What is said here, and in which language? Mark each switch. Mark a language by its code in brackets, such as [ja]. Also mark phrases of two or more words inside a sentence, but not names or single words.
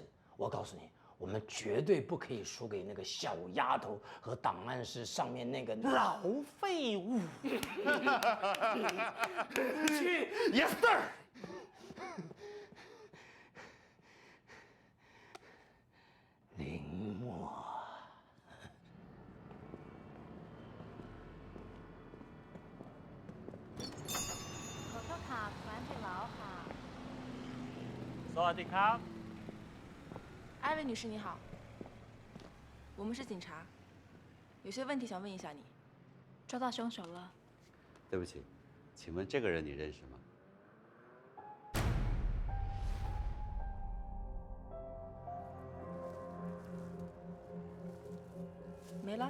[zh] 我告诉你，我们绝对不可以输给那个小丫头和档案室上面那个老废物。去 [en] ，Yes sir。 [zh] 林默。 [th] ขอโทษค่ะร้านปิดแล้วค่ะ สวัสดีครับ。 [zh] 艾薇女士你好，我们是警察，有些问题想问一下你。抓到凶手了。对不起，请问这个人你认识吗？没了？